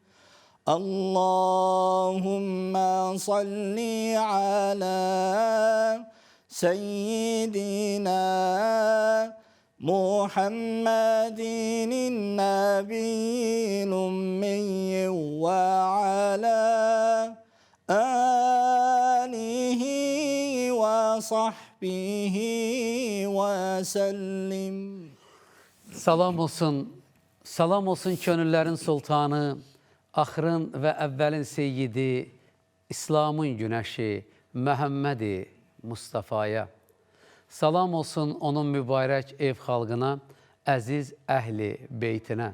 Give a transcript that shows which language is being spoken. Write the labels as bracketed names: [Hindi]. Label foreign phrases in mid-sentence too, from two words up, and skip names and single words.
[Arabic] اللهم صل على سيدنا محمد النبي الأمي وعلى آله وصحبه وسلم. [Azerbaijani] Salam olsun könüllərin sultanı, axırın və əvvəlin seyyidi, İslamın günəşi, Məhəmmədi Mustafaya. Salam olsun onun mübarək ev xalqına, əziz əhli beytinə.